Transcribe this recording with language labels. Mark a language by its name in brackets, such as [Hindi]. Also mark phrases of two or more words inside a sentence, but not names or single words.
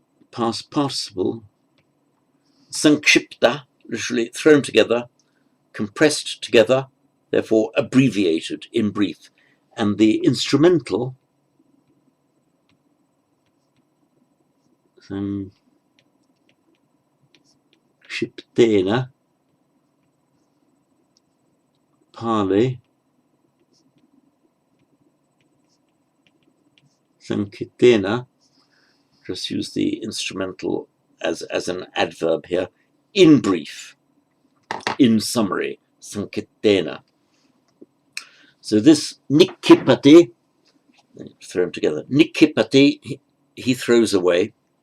[English] past participle, sankshipta, literally thrown together, compressed together, therefore abbreviated in brief. And the instrumental, [Sanskrit] sankshiptena, Pali, sankitena, [English] just use the instrumental as an adverb here, in brief, in summary, sankitena. So this nikipati, thrown together, nikipati, he throws away.